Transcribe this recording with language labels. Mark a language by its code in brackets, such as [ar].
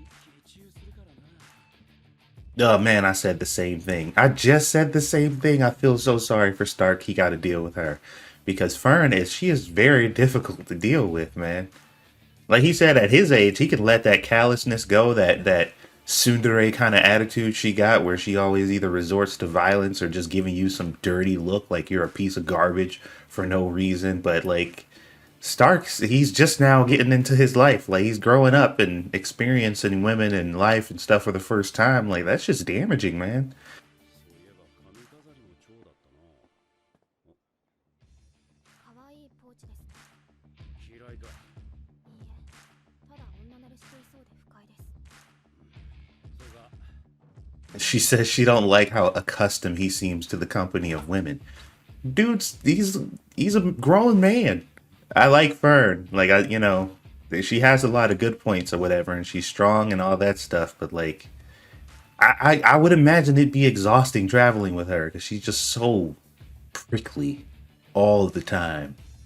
[ja] まったくシュタルクがかわいそうだぜ。これぐらいの年になると冷たくされてもある程度流せるが、あの年の男子は女の子の言動に一喜一憂するからな。 [en] Oh man, I said the same thing. I just said the same thing. I feel so sorry for Stark. He got to deal with her because Fern she is very difficult to deal with, man. Like he said, at his age, he could let that callousness go, that tsundere kind of attitude she got, where she always either resorts to violence or just giving you some dirty look, like you're a piece of garbage for no reason. But like Starks, he's just now getting into his life. Like he's growing up and experiencing women and life and stuff for the first time. Like that's just damaging, man. [ja] そういえば髪飾りも蝶だったな。お可愛いポーチですね。嫌いだ。いいえ、ただ女慣れしていそうで不快です。そうか。 [en] She says she don't like how accustomed he seems to the company of women. Dude's he's a grown man. I like Fern. Like she has a lot of good points or whatever, and she's strong and all that stuff. But like, I would imagine it'd be exhausting traveling with her because she's just so prickly all the time.